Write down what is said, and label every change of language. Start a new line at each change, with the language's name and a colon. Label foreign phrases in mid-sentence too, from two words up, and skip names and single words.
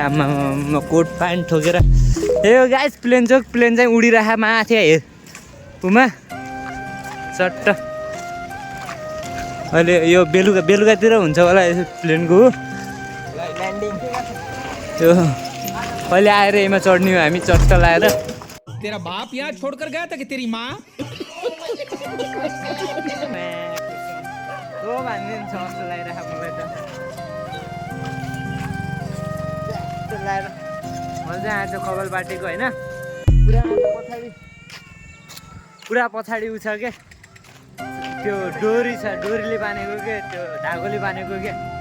Nepali: आमा कोट प्यान्ट ठोकेर ए गाइस प्लेन चाहिँ उडिरह माथि हेर उमा चट्ट। अहिले यो बेलुकातिर हुन्छ होला प्लेनको ल्यान्डिङ। त्यो कहिले आएर यसमा चढ्ने हो हामी चट्ट लाएर।
Hindi: तेरा बाप यहाँ छोड़कर गया था कि तेरी माँ?
Nepali: भनिदिन्छ जस्तो लागिरहेको मलाई त। लाएर मजा आएछ कपाल बाटेको होइन। पुरा पछाडि उ छ के, त्यो डोरी छ, डोरीले बानेको के, त्यो धागोले बानेको के।